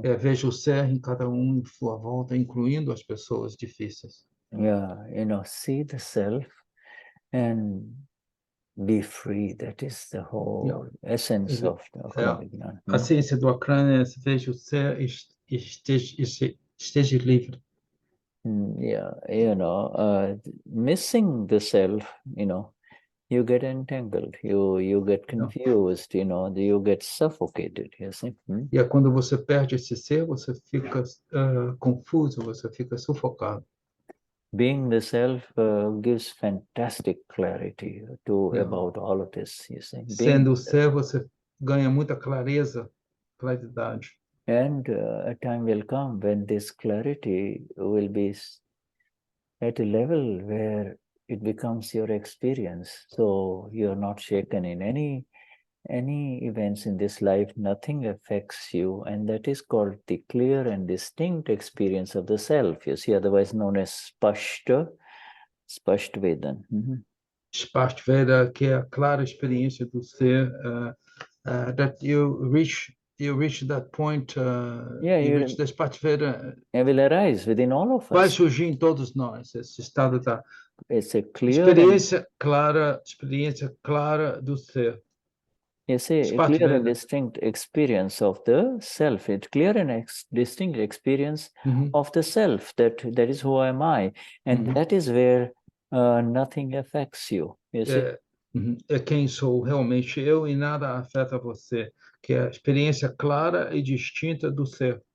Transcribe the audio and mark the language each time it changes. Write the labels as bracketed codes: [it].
[pt] Veja o ser em cada em sua volta, incluindo as pessoas difíceis. [en] Yeah, you know, see the self and be free. That is the whole essence of AKram Vignan. [pt] A ciência do AKram é veja o ser e esteja livre. [en] Yeah, you know, missing the self, you know, you get entangled, you get confused, you know, you get suffocated, you see. [pt] E quando você perde esse ser, você fica confuso, você fica sufocado. [en] Being the self gives fantastic clarity about all of this, you see. [pt] Sendo o ser, você ganha muita claridade. [en] And a time will come when this clarity will be at a level where it becomes your experience. So you're not shaken in any events in this life, nothing affects you, and that is called the clear and distinct experience of the self, you see, otherwise known as Spashta Vedan. [pt] Spashta Veda, que é a clara experiência do ser, [en] that you reach that point, you reach the Spashta Veda. It will arise within all of us. [pt] Vai surgir em todos nós, esse estado da experiência clara do ser. [en] Yes, a clear and distinct experience of the self. It's clear and distinct experience of the self. That is who am I, and that is where nothing affects you. You see? [pt] É quem sou realmente eu e nada afeta você. Que é a experiência clara e distinta do ser.